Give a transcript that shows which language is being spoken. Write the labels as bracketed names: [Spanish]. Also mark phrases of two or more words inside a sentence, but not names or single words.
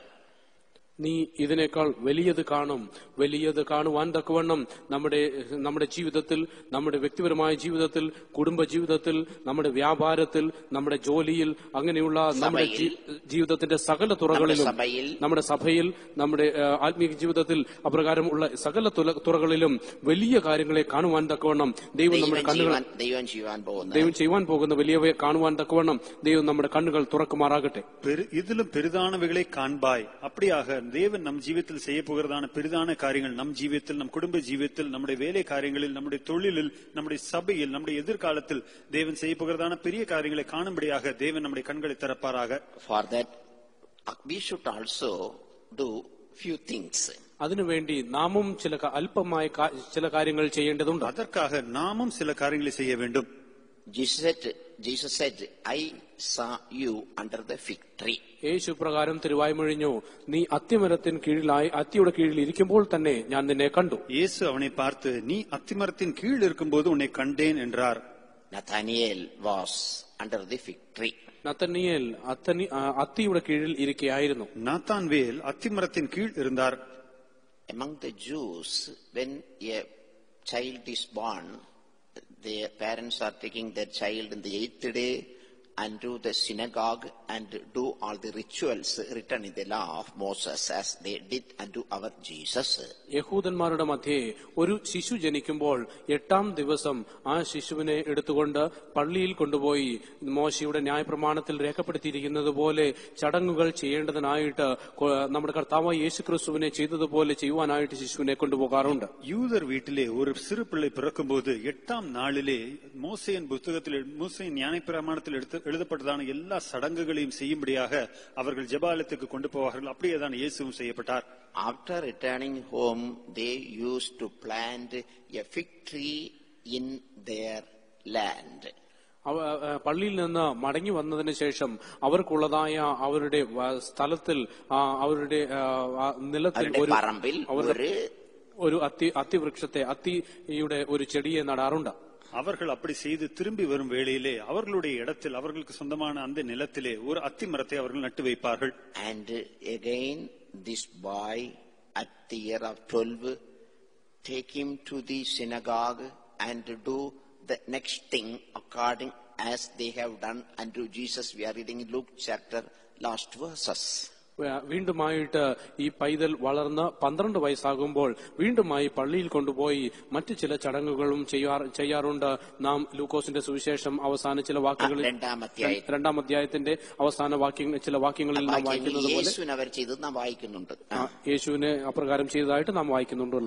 [Malayalam] നീ ഇതിനേക്കാൾ വലിയത് കാണുവാൻ തക്കവണ്ണം നമ്മുടെ ജീവിതത്തിൽ, നമ്മുടെ വ്യക്തിപരമായ ജീവിതത്തിൽ, കുടുംബ ജീവിതത്തിൽ, നമ്മുടെ വ്യാപാരത്തിൽ, നമ്മുടെ ജോലിയിൽ, അങ്ങനെയുള്ള നമ്മുടെ ജീവിതത്തിന്റെ സകല തുറകളിലും, നമ്മുടെ സഭയിൽ, നമ്മുടെ ആത്മീയ ജീവിതത്തിൽ അപ്രകാരമുള്ള സകല തുറകളിലും വലിയ കാര്യങ്ങളെ കാണുവാൻ തക്കവണ്ണം ദൈവം നമ്മുടെ കണ്ണുകൾ, ദൈവം ചെയ്യുവാൻ പോകുന്ന വലിയവയെ കാണുവാൻ തക്കവണ്ണം ദൈവം നമ്മുടെ കണ്ണുകൾ തുറക്കുമാറാകട്ടെ. [Tamil] இதிலும் பெரிதானவைகளை காண்பாய். அப்படியாக தேவன் நம் ஜீவிதத்தில் செய்ய போகிறதான பெரிதான காரியங்கள் நம் ஜீவிதத்தில், நம் குடும்ப ஜீவிதத்தில், நம்முடைய வேலை காரியங்களில், நம்முடைய தொழிலில், நம்முடைய சபையில், நம்முடைய எதிர்காலத்தில் தேவன் செய்ய போகிறதான பெரிய காரியங்களை காணும்படியாக தேவன் நம்முடைய கண்களை திறப்பாராக. [English] For that we should also do few things. [Malayalam] അതിനുവേണ്ടി നാമും അല്പമായ ചില കാര്യങ്ങൾ ചെയ്യേണ്ടതുണ്ട്. [Tamil] அதற்காக நாமும் சில காரியங்களை செய்ய வேண்டும். [English] Jesus said, I saw you under the fig tree. [Malayalam] യേശു പ്രകാരം തിരുവായ്മൊഴിഞ്ഞു, നീ അത്തിയുടെ കീഴിൽ ഇരിക്കുമ്പോൾ തന്നെ ഞാൻ നിന്നെ കണ്ടു. [Tamil] இயேசு அவனை பார்த்து, நீ அத்திமரத்தின் கீழ் இருக்கும்போது உன்னை கண்டேன் என்றார். [English] Nathanael was under the fig tree. [Malayalam] നഥനിയേൽ അത്തിയുടെ കീഴിൽ ഇരിക്കുകയായിരുന്നു. [Tamil] நாத்தான்வேல் அத்திமரத்தின் கீழ் இருந்தார். [English] Among the Jews, when a child is born, their parents are taking their child in the 8th day unto the synagogue and do all the rituals written in the law of Moses as they did unto our Jesus. [Malayalam] യഹൂദന്മാരുടെ മധ്യേ ഒരു ശിശു ജനിക്കുമ്പോൾ 8-ാം ദിവസം ആ ശിശുവിനെ എടുത്തുകൊണ്ട് പള്ളിയിൽ കൊണ്ടുപോയി മോശയുടെ ന്യായപ്രമാണത്തിൽ രേഖപ്പെടുത്തിയിരിക്കുന്നത് പോലെ ചടങ്ങുകൾ ചെയ്യേണ്ടതിനായിട്ട് നമ്മുടെ കർത്താവായ യേശുക്രിസ്തുവിനെ ചെയ്തതുപോലെ ചെയ്യുവാനായിട്ട് ശിശുവിനെ കൊണ്ടുപോകാറുണ്ട്. യൂദർ വീട്ടിലെ ഒരു [Tamil] சிறு பிள்ளை பிறக்கும்போது 8ஆம் நாளிலே மோசேயின் புத்தகத்தில் மோசேயின் ஞானப்பிரமாணத்தில் எழுதப்பட்டதான எல்லா சடங்குகளையும் செய்யும்படியாக அவர்கள் ஜெபாலயத்துக்கு கொண்டு போவார்கள். அப்படியேதான் இயேசுவும் செய்யப்பட்டார். [English] After returning home, they used to plant a fig tree in their land. [Malayalam] പള്ളിയിൽ നിന്ന് മടങ്ങി വന്നതിന് ശേഷം അവർക്കുള്ളതായ അവരുടെ സ്ഥലത്തിൽ അവരുടെ നിലത്തിൽ ഒരു അത്തിവൃക്ഷത്തെ അത്തിയുടെ ഒരു ചെടിയെ നടാറുണ്ട്. [Tamil] அவர்கள் அப்படி செய்து திரும்பி வரும் வேளையிலே அவர்களுடைய இடத்தில் அவர்களுக்கு சொந்தமான அந்த நிலத்திலே ஒரு அத்தி மரத்தை அவர்கள் நட்டு வைப்பார்கள். [English] And again this boy at the year of 12 take him to the synagogue and do the next thing according as they have done unto Jesus. We are reading Luke chapter last verses. [Malayalam] വീണ്ടുമായിട്ട് ഈ പൈതൽ വളർന്ന് 12 വയസ്സാകുമ്പോൾ വീണ്ടുമായി പള്ളിയിൽ കൊണ്ടുപോയി മറ്റു ചില ചടങ്ങുകളും ചെയ്യാറുണ്ട്. നാം ലൂക്കോസിന്റെ സുവിശേഷം അവസാന ചില വാക്യങ്ങളിൽ 2-ാം അധ്യായത്തിന്റെ അവസാന ചില വാക്യങ്ങളിൽ നാം വായിക്കുന്നത് പോലെ യേശുവിനെ അപ്രകാരം ചെയ്തതായിട്ട് നാം വായിക്കുന്നുണ്ടല്ലോ.